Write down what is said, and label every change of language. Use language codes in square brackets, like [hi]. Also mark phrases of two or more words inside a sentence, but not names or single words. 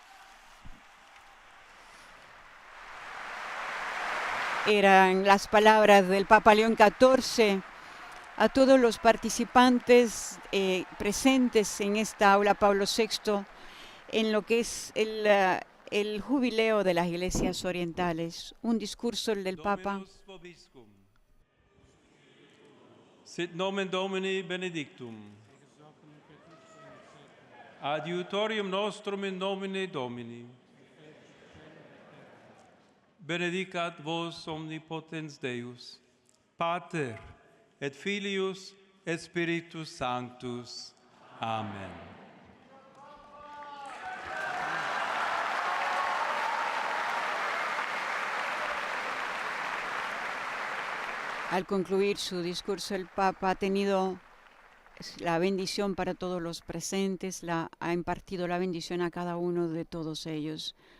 [es] Eran las palabras del Papa León XIV a todos los participantes presentes en esta aula Pablo VI en lo que es el jubileo de las iglesias orientales. Un discurso del Papa. [la] Sit nomen Domini benedictum. Adiutorium nostrum in nomine Domini. Benedicat vos omnipotens Deus, Pater et Filius et Spiritus Sanctus. Amen. [es] Al concluir su discurso, el Papa ha tenido la bendición para todos los presentes, ha impartido la bendición a cada uno de todos ellos.